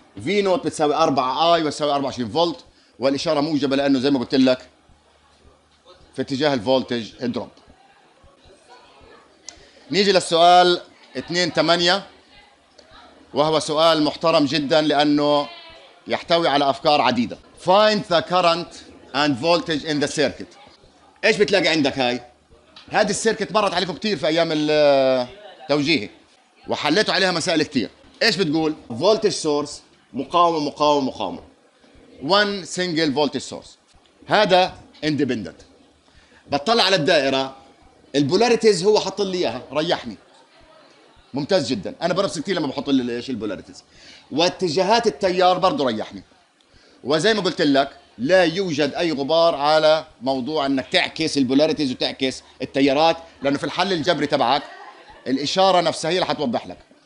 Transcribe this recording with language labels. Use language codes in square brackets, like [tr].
[ar] في نوت بتساوي 4 I وتساوي 24 فولت والإشارة موجبة لأنه زي ما قلت لك في اتجاه الفولتج دروب. نيجي للسؤال 2.8 وهو سؤال محترم جدا لأنه يحتوي على أفكار عديدة. [en] Find the current and voltage in the circuit. [ar] إيش بتلاقي عندك هاي؟ هذه السيركت مرت عليكم كتير في أيام التوجيهي وحليتوا عليها مسائل كتير. إيش بتقول؟ [en] voltage source مقاومة one single voltage source. [ar] هذا independent. بطلع على الدائرة البولاريتيز هو حط لي إياها ريحني ممتاز جدا. أنا بنفس كتير لما بحط لي إيش البولاريتيز. واتجاهات التيار برضه ريحني. وزي ما قلت لك لا يوجد اي غبار على موضوع انك تعكس البولاريتيز وتعكس التيارات، لانه في الحل الجبري تبعك الاشاره نفسها هي اللي حتوضح لك.